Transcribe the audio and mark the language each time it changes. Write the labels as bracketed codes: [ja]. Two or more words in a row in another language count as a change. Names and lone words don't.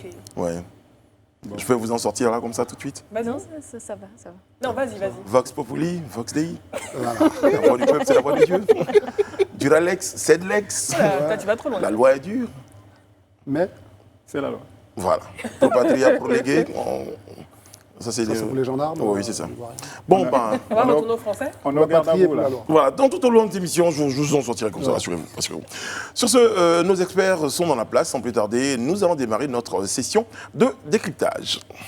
[fr] Ouais. Bon. Je peux vous en sortir là comme ça tout de suite? Vas-y. Ça va. Non, vas-y. [la] Vox Populi, Vox Dei. [fr] Voilà. La voix du peuple, c'est la voix de Dieu. [la] Duralex, Cedlex. [fr] Toi, tu vas trop loin. La loi est dure. Mais C'est la loi. Voilà. [la] Pro patria, pro légué. [fr] Ça, c'est pour les gendarmes. Oui, c'est ça. Bon, On va retourner au français. On est au garde à vous, là. Voilà, donc tout au long de cette émission, je vous en sortirai comme ça, rassurez-vous. Sur ce, nos experts sont dans la place, sans plus tarder, nous allons démarrer notre session de décryptage.